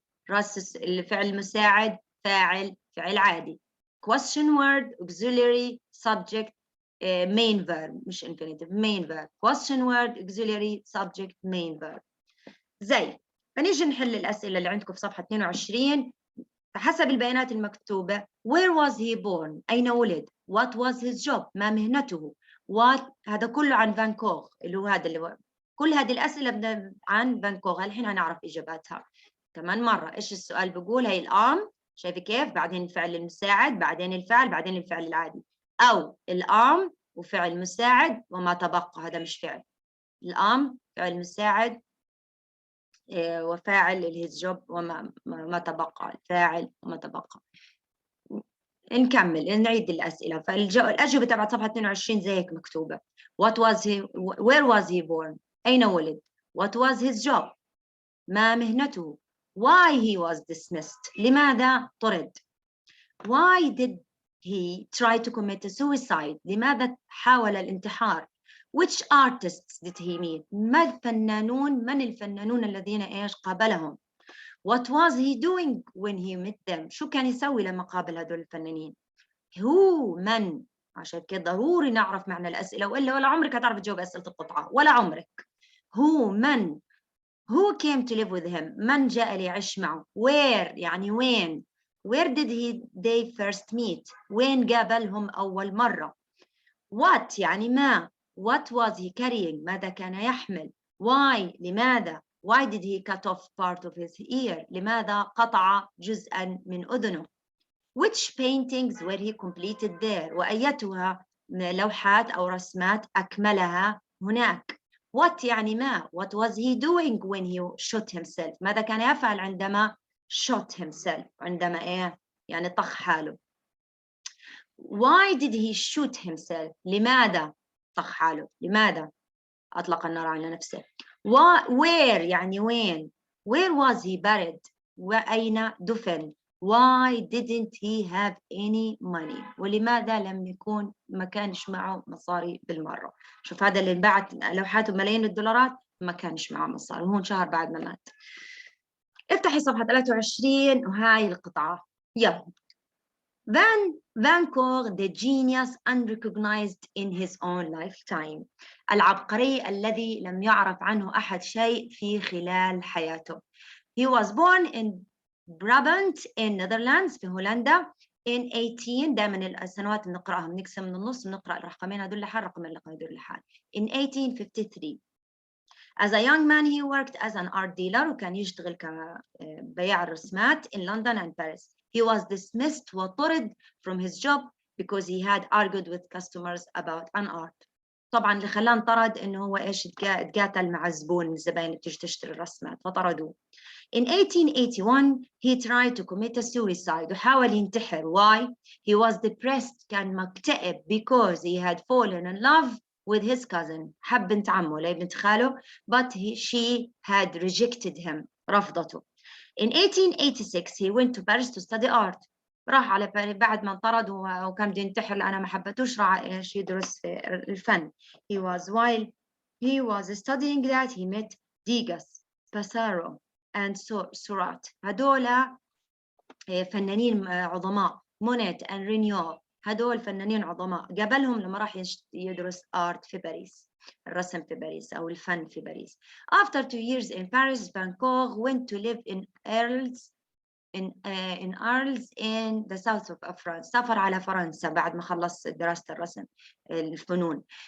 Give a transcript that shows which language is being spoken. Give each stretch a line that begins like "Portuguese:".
Arabic: راس الفعل المساعد فاعل فعل عادي.
English: question word auxiliary subject main verb مش infinitive main verb. question word auxiliary subject main verb.
Arabic: زي فنيجي نحل الأسئلة اللي عندكم في صفحة 22 حسب البيانات المكتوبة.
English: where was he born
Arabic: أين ولد.
English: what was his job
Arabic: ما مهنته. what هذا كله عن فان كوغ اللي هو هذا اللي هو. كل هذه الأسئلة عن فان كوغ. الحين هنعرف إجاباتها كمان مرة. إيش السؤال بيقول؟ هي الأم شايفة كيف بعدين الفعل المساعد بعدين الفعل بعدين الفعل العادي، أو الأم وفعل مساعد وما تبقى هذا مش فعل. الأم فعل مساعد وفاعل الهيز جوب وما تبقى الفاعل وما تبقى. نكمل نعيد الأسئلة. فالأجوبة تبع صفحة 22 زي هيك مكتوبة.
English: What was he where was he born
Arabic: أين ولد.
English: What was his job
Arabic: ما مهنته.
English: Why he was dismissed
Arabic: لماذا طرد.
English: Why did he try to commit suicide
Arabic: لماذا حاول الانتحار.
English: Which artists did he meet
Arabic: من الفنانون الذين إيش قابلهم.
English: What was he doing when he met them
Arabic: شو كان يسوي لما قابل هذول الفنانين. Who من عشان كده ضروري نعرف معنى الأسئلة ولا عمرك هتعرف تجاوب أسئلة القطعة ولا عمرك.
English: Who من. Who came to live with him
Arabic: من جاء ليعيش معه. Where يعني وين.
English: Where did they first meet
Arabic: وين قابلهم أول مرة. What يعني ما.
English: What was he carrying
Arabic: ماذا كان يحمل.
English: Why لماذا. Why did he cut off part of his ear
Arabic: لماذا قطع جزءا من أذنه.
English: Which paintings were he completed there
Arabic: وأيتها لوحات أو رسمات أكملها هناك. What يعني ما.
English: What was he doing when he shot himself
Arabic: ماذا كان يفعل عندما
English: shot himself
Arabic: عندما إيه يعني طخ حاله.
English: Why did he shoot himself
Arabic: لماذا طخ حاله لماذا أطلق النار على نفسه. Where يعني وين.
English: Where was he buried
Arabic: وأين دفن.
English: Why didn't he have any money
Arabic: ولماذا لم يكون ما كانش معه مصاري بالمرة. شوف هذا اللي انباعت لوحاته ملايين الدولارات ما كانش معه مصاري وهو انشهر بعد ما مات. افتحي صفحة 23 وهاي القطعة يلا.
English: Van Gogh the genius unrecognized in his own lifetime
Arabic: العبقري الذي لم يعرف عنه أحد شيء في خلال حياته.
English: He was born in Brabant in Netherlands
Arabic: في هولندا in 18 دائما السنوات بنقراها بنقسم من النص بنقرا الرقمين هذول لحال الرقمين اللي هذول لحال.
English: In 1853 as a young man he worked as an art dealer
Arabic: وكان يشتغل كبياع الرسمات
English: in London and Paris. He was dismissed وطرد from his job because he had argued with customers about an art.
Arabic: طبعا اللي خلاه انطرد انه هو ايش تقاتل مع الزبون الزباين اللي بتيجي تشتري الرسمات فطردوه.
English: In 1881 he tried to commit a suicide
Arabic: وحاول ينتحر.
English: Why? He was depressed
Arabic: كان مكتئب
English: because he had fallen in love with his cousin.
Arabic: حب بنت عمه لي بنت خاله
English: but she had rejected him.
Arabic: رفضته.
English: In 1886 he went to Paris to study art.
Arabic: راح على بعد ما انطرد وكان بده ينتحر لأنه ما حبتوش راح ايش يدرس في الفن.
English: While he was studying that he met Degas, Passaro and Seurat.
Arabic: هدول فنانين عظماء. مونيت and رينيو هدول فنانين عظماء. قابلهم لما راح يدرس art في باريس. الرسم في باريس أو الفن في باريس.
English: After 2 years in Paris, Van Gogh went to live in Arles in the south of France.
Arabic: سافر على فرنسا بعد ما خلص دراسة الرسم الفنون.